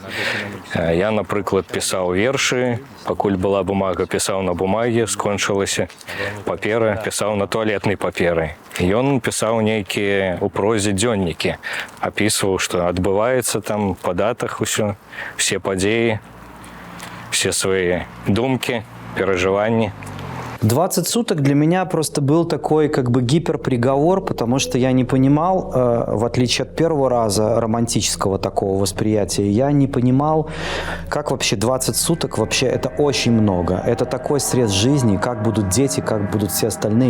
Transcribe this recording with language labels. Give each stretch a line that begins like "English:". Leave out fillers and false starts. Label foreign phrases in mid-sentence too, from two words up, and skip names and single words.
Belarusian: Я, напрыклад, пісаў вершы, пакуль была бумага, пісаў на бумаге, скончылася папера, пісаў на туалетнай паперы. Ён пісаў нейкія ў прозе дзённікі, апісваў, што адбываецца там па датах усё, все падзеі, все свае думкі, перажыванні.
Russian: 20 суток для меня просто был такой как бы гиперприговор, потому что я не понимал, в отличие от первого раза романтического такого восприятия, я не понимал, как вообще 20 суток, вообще это очень много. Это такой срез жизни, как будут дети, как будут все остальные.